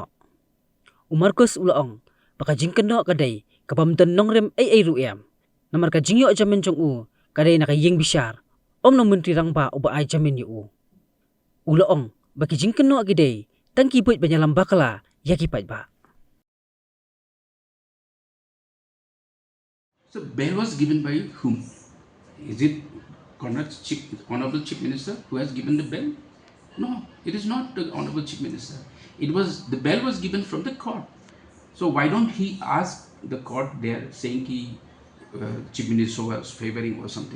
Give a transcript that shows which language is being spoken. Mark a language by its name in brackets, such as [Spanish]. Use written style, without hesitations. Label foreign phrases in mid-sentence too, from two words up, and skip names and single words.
[Khasi] Marcos ulaong, baka Kynnoh kadai, kabamdan nongrem ay ruem, namar ka Jingïadei jamin jong kadai nakaying bisyar, nong Myntri Rangbah uba ay jamin yu. Ulaong, baki Kynnoh agidei, tangki buit banyalam bakala, yakipait ba. [English] So bail was given by whom? Is it Honorable Chief Minister who has given the bail? No, it is not the Honorable Chief Minister. The bail was given from the court. So why don't he ask the court there saying he Chief Minister was favoring or something?